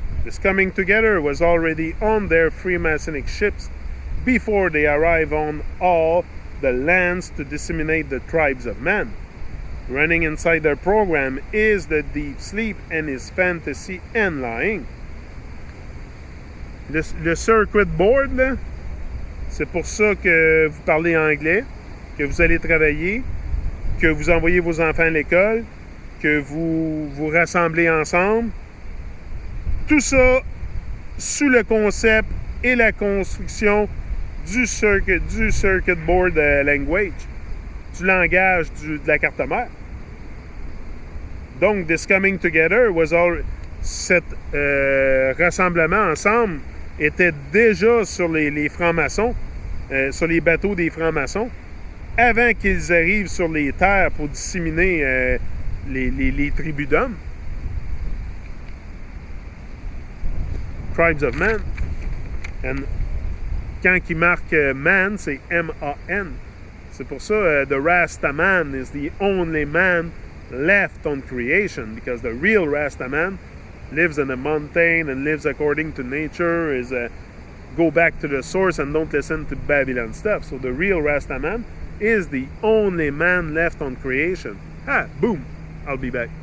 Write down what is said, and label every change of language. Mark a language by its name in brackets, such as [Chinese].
[English] This coming together was already on their Freemasonic ships before they arrived on all the lands to disseminate the tribes of man. Running inside their program is the deep sleep and is fantasy and lying. [French] Le circuit board, là, c'est pour ça que vous parlez anglais, que vous allez travailler, que vous envoyez vos enfants à l'école, que vous vous rassemblez ensemble. Tout ça sous le concept et la construction du circuit board language, du langage de la carte mère. Donc, [English] this coming together was all, [French] cet rassemblement ensemble était déjà sur les francs-maçons, sur les bateaux des francs-maçons, avant qu'ils arrivent sur les terres pour disséminer les tribus d'hommes. [English] Tribes of man. And [French] quand il marque man, c'est M-A-N. C'est pour ça, [English] the Rastaman is the only man left on creation, because the real Rastaman lives in a mountain and lives according to nature, is go back to the source and don't listen to Babylon stuff. So the real Rastaman is the only man left on creation. Boom, I'll be back.